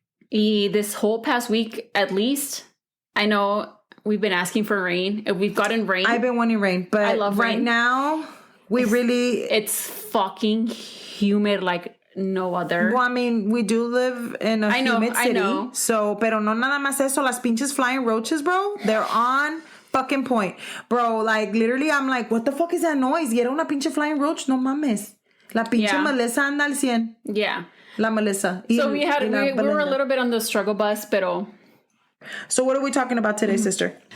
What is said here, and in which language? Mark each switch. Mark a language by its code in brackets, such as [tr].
[en] This whole past week, at least, I know we've been asking for rain. We've gotten rain. I've been wanting rain, but I love right rain. now, it's fucking humid like no other. Well, I mean, we do live in a humid city. I know. [es] So, pero no nada más eso, las pinches [en] flying roaches, bro. They're on fucking point. Bro, like, literally, I'm like, what the fuck is that noise? [es] Y era una pinche [en] flying roach? [es] No mames. La pinche Melissa anda al 100. [en] Yeah. [es] La Melissa. [en] So we were a little bit on the struggle bus, [es] pero. [en] So what are we talking about today, sister?